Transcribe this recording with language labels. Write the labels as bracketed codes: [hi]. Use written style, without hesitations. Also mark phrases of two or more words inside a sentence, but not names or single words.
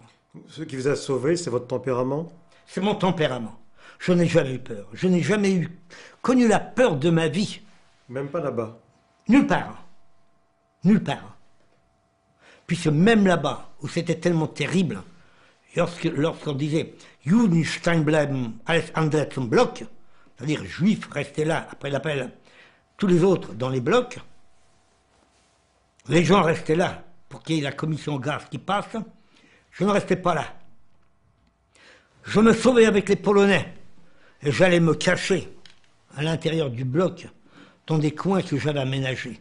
[fr] Ce qui vous a sauvé, c'est votre tempérament? C'est mon tempérament. Je n'ai jamais eu peur. Je n'ai jamais connu la peur de ma vie. Même pas là-bas? Nulle part. Nulle part. Puisque même là-bas, où c'était tellement terrible, lorsqu'on disait « [de] Judenstein bleiben alles andere zum Block », [fr] c'est-à-dire « Juifs, restez là » après l'appel, tous les autres dans les blocs, les gens restaient là pour qu'il y ait la commission gaz qui passe, je ne restais pas là. Je me sauvais avec les Polonais et j'allais me cacher à l'intérieur du bloc dans des coins que j'avais aménagés.